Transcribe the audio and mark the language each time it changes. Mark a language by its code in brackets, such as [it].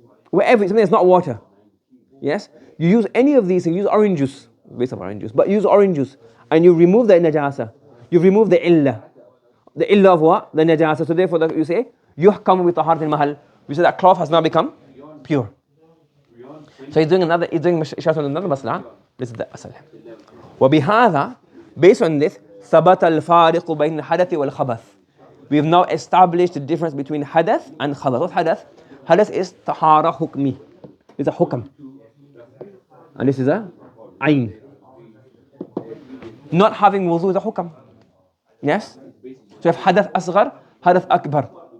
[en] Whatever, something that's not water. Yes? You use any of these, you use orange juice, based on orange juice, but use orange juice, and you remove the najasa. You remove the illah. The illah of what? The najasa. So therefore you say, [ar] yuhkamu bi taharat al-mahal. [en] We say that cloth has now become pure. So he's doing another mas'ala. This is the asal. [ar] وبهذا, [en] based on this, [ar] ثبت الفارق بين الحدث والخبث. [en] We've now established the difference between hadath and khabath. What's hadath? Hadath is tahara hukmi. It's a hukam. And this is a ayn. Not having wudu is a hukam. Yes? So if hadath asghar, hadath akbar.